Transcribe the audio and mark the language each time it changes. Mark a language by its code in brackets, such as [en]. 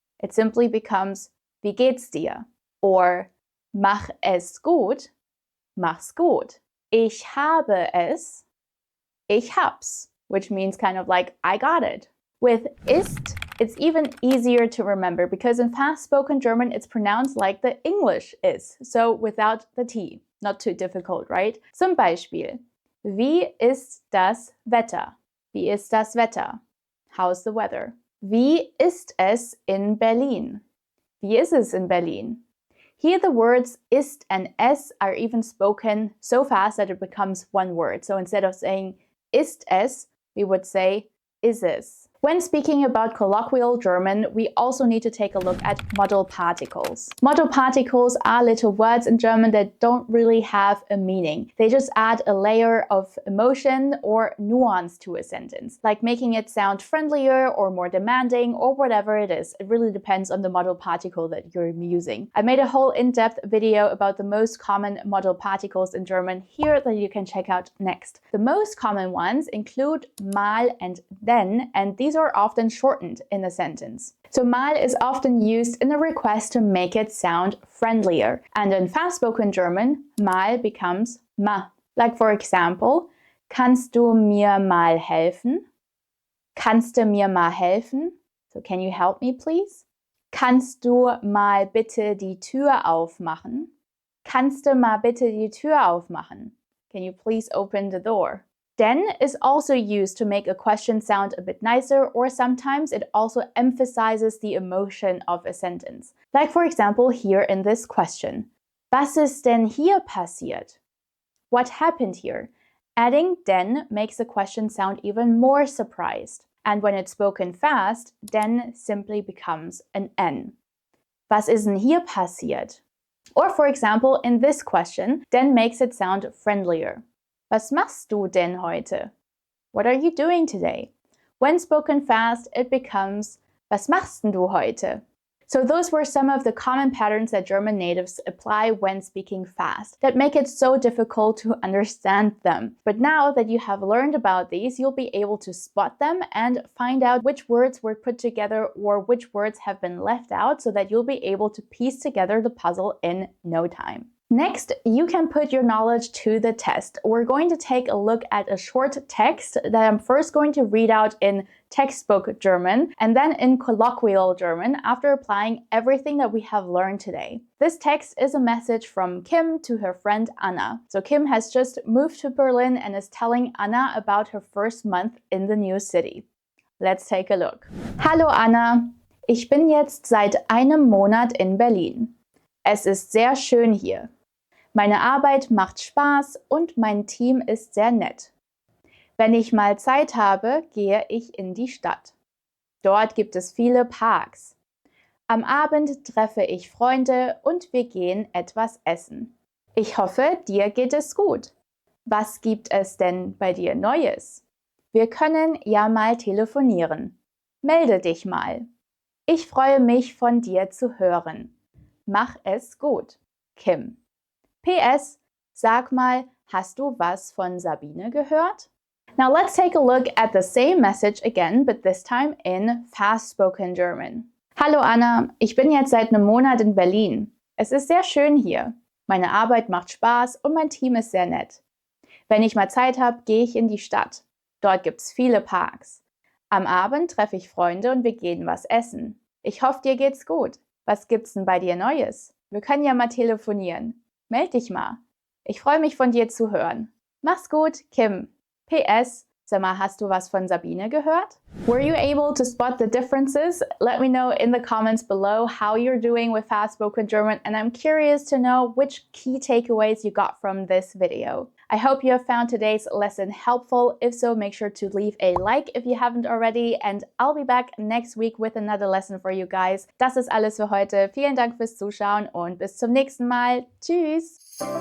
[en] It simply becomes, [de] wie geht's dir? Or, mach es gut, mach's gut. Ich habe es, ich hab's, [en] which means kind of like, I got it. With ist, it's even easier to remember because in fast-spoken German, it's pronounced like the English is, so without the T. Not too difficult, right? [de] Zum Beispiel, wie ist das Wetter? Wie ist das Wetter? [en] How's the weather? [de] Wie ist es in Berlin? Wie ist es in Berlin? [en] Here the words ist and es are even spoken so fast that it becomes one word. So instead of saying ist es, we would say is es. When speaking about colloquial German, we also need to take a look at modal particles. Modal particles are little words in German that don't really have a meaning. They just add a layer of emotion or nuance to a sentence, like making it sound friendlier or more demanding or whatever it is. It really depends on the modal particle that you're using. I made a whole in-depth video about the most common modal particles in German here that you can check out next. The most common ones include mal and denn, and these are often shortened in a sentence. So mal is often used in a request to make it sound friendlier. And in fast-spoken German, mal becomes ma. Like for example, [de] kannst du mir mal helfen? Kannst du mir mal helfen? [en] So can you help me please? [de] Kannst du mal bitte die Tür aufmachen? Kannst du mal bitte die Tür aufmachen? [en] Can you please open the door? Denn is also used to make a question sound a bit nicer, or sometimes it also emphasizes the emotion of a sentence. Like for example here in this question. [de] Was ist denn hier passiert? [en] What happened here? Adding denn makes the question sound even more surprised. And when it's spoken fast, denn simply becomes an N. [de] Was ist denn hier passiert? [en] Or for example, in this question, denn makes it sound friendlier. [de] Was machst du denn heute? [en] What are you doing today? When spoken fast, it becomes [de] Was machst denn du heute? [en] So those were some of the common patterns that German natives apply when speaking fast that make it so difficult to understand them. But now that you have learned about these, you'll be able to spot them and find out which words were put together or which words have been left out so that you'll be able to piece together the puzzle in no time. Next, you can put your knowledge to the test. We're going to take a look at a short text that I'm first going to read out in textbook German and then in colloquial German after applying everything that we have learned today. This text is a message from Kim to her friend Anna. So Kim has just moved to Berlin and is telling Anna about her first month in the new city. Let's take a look. [de] Hallo Anna, ich bin jetzt seit einem Monat in Berlin. Es ist sehr schön hier. Meine Arbeit macht Spaß und mein Team ist sehr nett. Wenn ich mal Zeit habe, gehe ich in die Stadt. Dort gibt es viele Parks. Am Abend treffe ich Freunde und wir gehen etwas essen. Ich hoffe, dir geht es gut. Was gibt es denn bei dir Neues? Wir können ja mal telefonieren. Melde dich mal. Ich freue mich, von dir zu hören. Mach es gut. Kim. PS, sag mal, hast du was von Sabine gehört? [en] Now let's take a look at the same message again, but this time in fast-spoken German. [de] Hallo Anna, ich bin jetzt seit einem Monat in Berlin. Es ist sehr schön hier. Meine Arbeit macht Spaß und mein Team ist sehr nett. Wenn ich mal Zeit habe, gehe ich in die Stadt. Dort gibt's viele Parks. Am Abend treffe ich Freunde und wir gehen was essen. Ich hoffe, dir geht's gut. Was gibt's denn bei dir Neues? Wir können ja mal telefonieren. Meld dich mal. Ich freue mich, von dir zu hören. Mach's gut, Kim. PS, sag mal, hast du was von Sabine gehört? [en] Were you able to spot the differences? Let me know in the comments below how you're doing with fast-spoken German, and I'm curious to know which key takeaways you got from this video. I hope you have found today's lesson helpful. If so, make sure to leave a like if you haven't already, and I'll be back next week with another lesson for you guys. [de] Das ist alles für heute. Vielen Dank fürs Zuschauen und bis zum nächsten Mal. Tschüss!